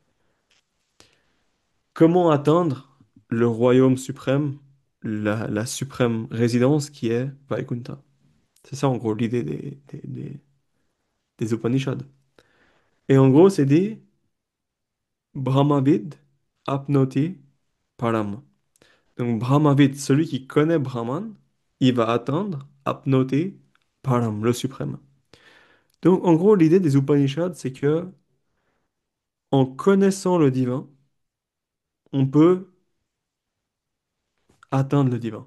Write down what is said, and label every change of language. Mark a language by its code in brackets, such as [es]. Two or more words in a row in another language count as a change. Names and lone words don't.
[fr] Comment atteindre le royaume suprême, la suprême résidence qui est Vaikunta? C'est ça en gros l'idée des Upanishads. Et en gros, c'est dit [sa] ब्रह्मविद् आप्नोति परम्. [fr] Donc Brahmavid, celui qui connaît Brahman, il va atteindre [sa] आप्नोति परम्, [fr] le suprême. Donc en gros, l'idée des Upanishads, c'est que en connaissant le divin, on peut atteindre le divin.